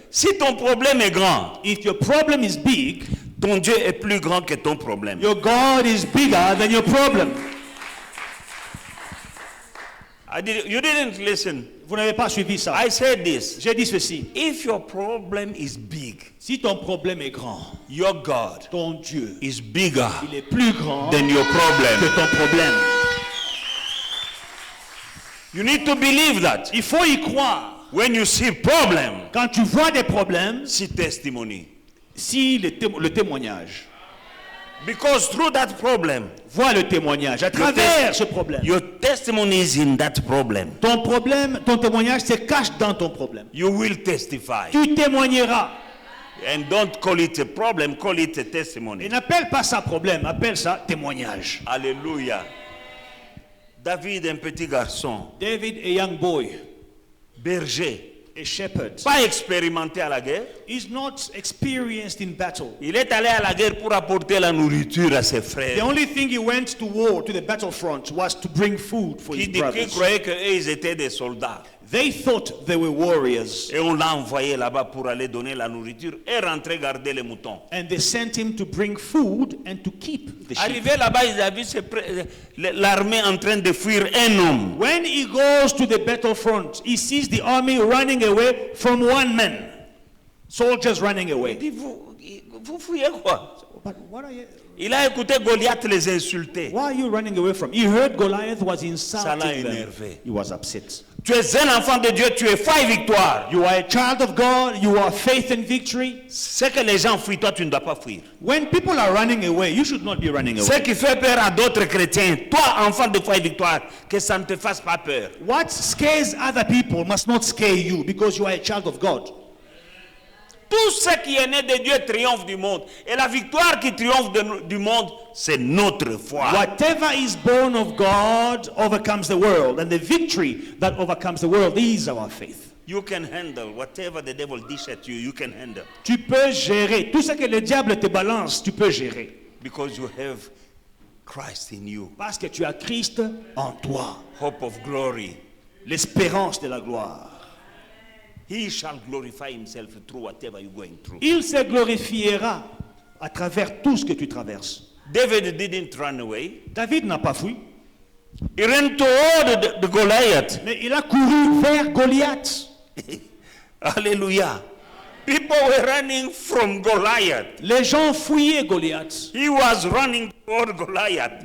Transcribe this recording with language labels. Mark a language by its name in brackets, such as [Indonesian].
[French] Si ton problème est grand, [English] If your problem is big, [French] ton Dieu est plus grand que ton problème. [English] your God is bigger than your problem. You didn't listen. [French] Vous n'avez pas suivi ça. [English] I said this. [French] J'ai dit ceci. [English] If your problem is big, [French] Si ton problème est grand, [English] your God [French] ton Dieu, [English] is bigger [French] il est plus grand [English] than your [French] que [English] problem. [French] ton problème. [English] You need to believe that. [French] Il faut y croire. [English] When you see problem, [French] Quand tu vois des problèmes, [English] see testimony. [French] si le témoignage, [English] Because through that problem, [French] vois le témoignage à travers ce problème. [English] your testimony is in that problem. [French] Ton problème, ton témoignage se cache dans ton problème. [English] You will testify. [French] Tu témoigneras. [English] And don't call it a problem, call it a [French] Et [English] testimony. [French] n'appelle pas ça problème, appelle ça témoignage. Alléluia. David, un petit garçon, [English] David, a young boy, [French] berger, [English] a shepherd, [French] pas expérimenté à la guerre. [English] is not experienced in battle. [French] Il est allé à la guerre pour apporter la nourriture à ses [English] The [French] frères. [English] only thing he went to war, to the battlefront, was to bring food for his [French] Qui [English] brothers. [French] croyait qu'ils étaient des soldats. [English] They thought they were warriors, [French] Et on l'a envoyé là-bas pour aller donner la nourriture et rentrer garder les moutons. [English] and they sent him to bring food and to keep the sheep. [French] Arrivé là-bas, ils avaient vu l'armée en train de fuir un homme. [English] When he goes to the battlefront, he sees the army running away from one man. Soldiers running [French] Il [English] away. [French] dit, vous fuyez quoi? [English] But what are you, [French] Il a écouté Goliath les insulter. [English] why are you running away from? He heard Goliath was [French] Ça l'a [English] insulting them. [French] énervé. [English] He was upset. [French] Tu es un enfant de Dieu, tu es faille victoire. [English] You are a child of God. You are faith and victory. [French] Ce que les gens fuient, toi tu ne dois pas fuir. [English] When people are running away, you should not be running [French] Ce [English] away. [French] qui fait peur à d'autres chrétiens, toi enfant de faille victoire, que ça ne te fasse pas peur. [English] What scares other people must not scare you because you are a child of God. [French] Tout ce qui est né de Dieu triomphe du monde. Et la victoire qui triomphe du monde, c'est notre foi. [English] Whatever is born of God overcomes the world, and the victory that overcomes the world is our faith. You can handle whatever the devil dish at you, you can handle. [French] Tu peux gérer tout ce que le diable te balance, tu peux gérer. [English] Because you have Christ in you. [French] Parce que tu as Christ en toi. [English] Hope of glory. [French] L'espérance de la gloire. [English] He shall glorify himself through whatever you're going through. [French] Il se glorifiera à travers tout ce que tu traverses. [English] David didn't run away. [French] David n'a pas fui. [English] He ran toward the Goliath. [French] Mais il a couru vers Goliath. [English] Hallelujah. People were running from Goliath. [French] Les gens fuyaient Goliath. [English] He was running toward Goliath.